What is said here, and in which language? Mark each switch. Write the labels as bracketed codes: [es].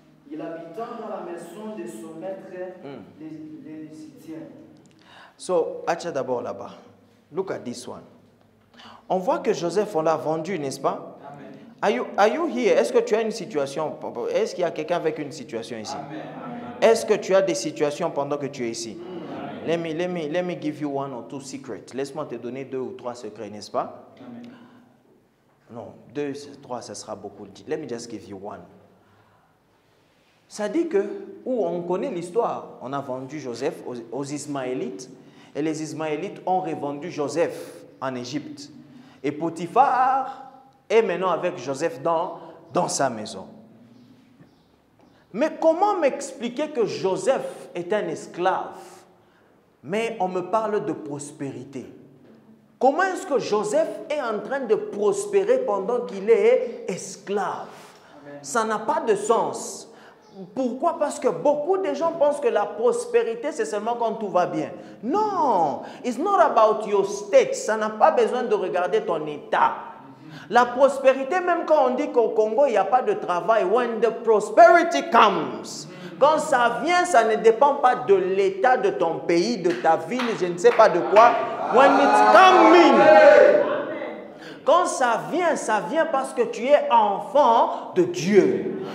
[fr] Il habita dans la maison de son maître, les Égyptiens. [en] So, acha [fr] d'abord là-bas. [en] Look at this one. [fr] On voit que Joseph, on l'a vendu, n'est-ce pas? Amen. [en] Are you here? [fr] Est-ce que tu as une situation? Est-ce qu'il y a quelqu'un avec une situation ici? Est-ce que tu as des situations pendant que tu es ici? [en] Let me give you 1 or 2 secrets. [fr] Laisse-moi te donner 2 ou 3 secrets, n'est-ce pas? Amen. Non, 2, 3, ça sera beaucoup. [en] Let me just give you 1. [fr] Ça dit que, où on connaît l'histoire, on a vendu Joseph aux Ismaélites, Et les Ismaélites ont revendu Joseph en Égypte. Et Potiphar est maintenant avec Joseph dans sa maison. Mais comment m'expliquer que Joseph est un esclave, mais on me parle de prospérité? Comment est-ce que Joseph est en train de prospérer pendant qu'il est esclave? Ça n'a pas de sens. Pourquoi? Parce que beaucoup de gens pensent que la prospérité, c'est seulement quand tout va bien. [en] Non, it's not about your state. [fr] Ça n'a pas besoin de regarder ton état. La prospérité, même quand on dit qu'au Congo, il n'y a pas de travail, [en] when the prosperity comes, [fr] quand ça vient, ça ne dépend pas de l'état de ton pays, de ta ville, je ne sais pas de quoi. [en] When it's coming, [fr] quand ça vient parce que tu es enfant de Dieu.